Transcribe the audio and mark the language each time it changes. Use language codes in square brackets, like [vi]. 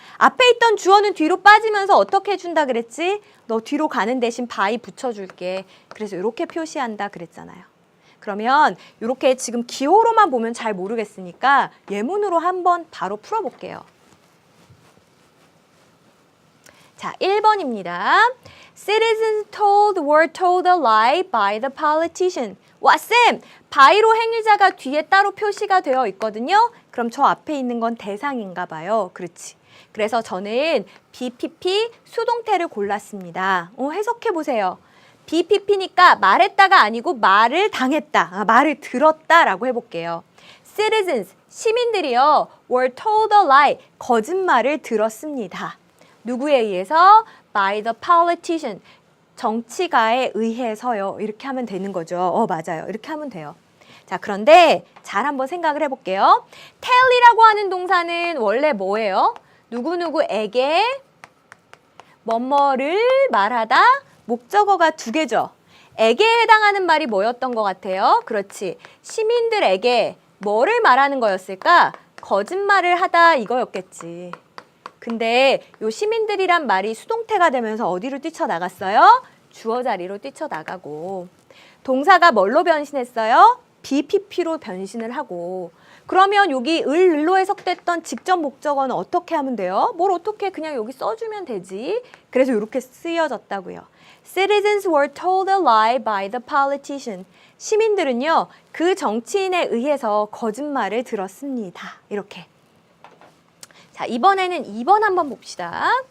[ko] 앞에 있던 주어는 뒤로 빠지면서 어떻게 해준다 그랬지? 너 뒤로 가는 대신 by 붙여줄게. 그래서 이렇게 표시한다 그랬잖아요. 그러면 이렇게 지금 기호로만 보면 잘 모르겠으니까 예문으로 한번 바로 풀어볼게요. 자, 1번입니다. [en] Citizens were told a lie by the politician. [ko] 와, 쌤! by로 행위자가 뒤에 따로 표시가 되어 있거든요. 그럼 저 앞에 있는 건 대상인가 봐요. 그렇지. 그래서 저는 BPP 수동태를 골랐습니다. 해석해 보세요. BPP니까 말했다가 아니고 말을 당했다. 말을 들었다라고 해볼게요. [en] Citizens, [ko] 시민들이요. [en] were told a lie, [ko] 거짓말을 들었습니다. 누구에 의해서? [en] By the politician, [ko] 정치가에 의해서요. 이렇게 하면 되는 거죠. 맞아요. 이렇게 하면 돼요. 자, 그런데 잘 한번 생각을 해볼게요. tell이라고 하는 동사는 원래 뭐예요? 누구누구에게 뭐뭐를 말하다, 목적어가 2개죠. 에게에 해당하는 말이 뭐였던 것 같아요? 그렇지. 시민들에게 뭐를 말하는 거였을까? 거짓말을 하다 이거였겠지. 근데 요 시민들이란 말이 수동태가 되면서 어디로 뛰쳐나갔어요? 주어 자리로 뛰쳐나가고 동사가 뭘로 변신했어요? BPP로 변신을 하고 그러면 여기 을로 해석됐던 직접 목적어는 어떻게 하면 돼요? 뭘 어떻게 그냥 여기 써주면 되지? 그래서 이렇게 쓰여졌다고요. [en] Citizens were told a lie by the politician. [ko] 시민들은요, 그 정치인에 의해서 거짓말을 들었습니다. 이렇게. 자, 이번에는 2번 한번 봅시다.